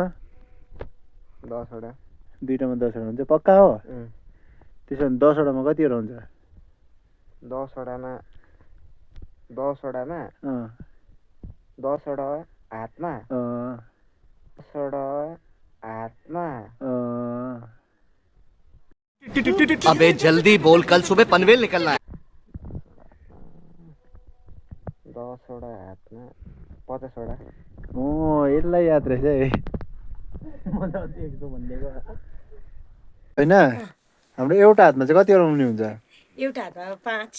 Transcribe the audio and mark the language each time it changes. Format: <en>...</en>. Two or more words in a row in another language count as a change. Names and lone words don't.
<ne>10वटा दुईटामा 10वटा हुन्छ पक्का हो त्यसो भने 10वटामा कतिवटा हुन्छ 10वटामा 10वटा हातमा 10वटा हातमा</ne> <hi>अबे जल्दी बोल कल सुबह पनवेल निकलना है</hi> <ne>10वटा हातमा 50वटा यसलाई याद रहेछ है होइन हाम्रो एउटा हातमा चाहिँ कतिवटा उम्ली हुन्छ एउटा हातमा 5</ne>